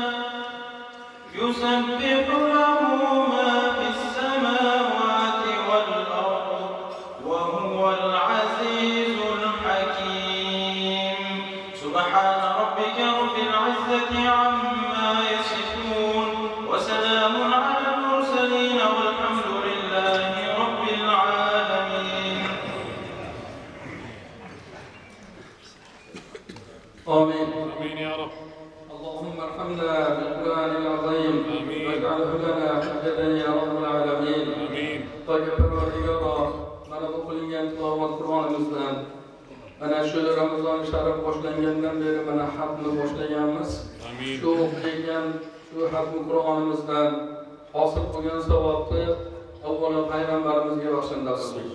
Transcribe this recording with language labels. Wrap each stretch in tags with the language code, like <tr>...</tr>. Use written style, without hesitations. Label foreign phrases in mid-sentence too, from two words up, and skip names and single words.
<ar>يسبح له ما في السماوات والأرض وهو العزيز الحكيم سبحان ربك رب العزة عما يصفون وسلام على المرسلين والحمد لله رب العالمين آمين آمين يا رب. اللهم ارحمنا بالقرآن العظيم واجعله لنا حجة يا رب العالمين آمين.</ar> <uz>طيب Parvardigaro mana bu qilingan tilovat Qur'onimizdan mana shu Ramazon sharif boshlangandan beri mana xatni boshlaganmiz. Amin. Shu o'qigan shu xatni Qur'onimizdan hosil bo'lgan savobni avvalo payg'ambarimizga bag'ishlab qildik.</uz>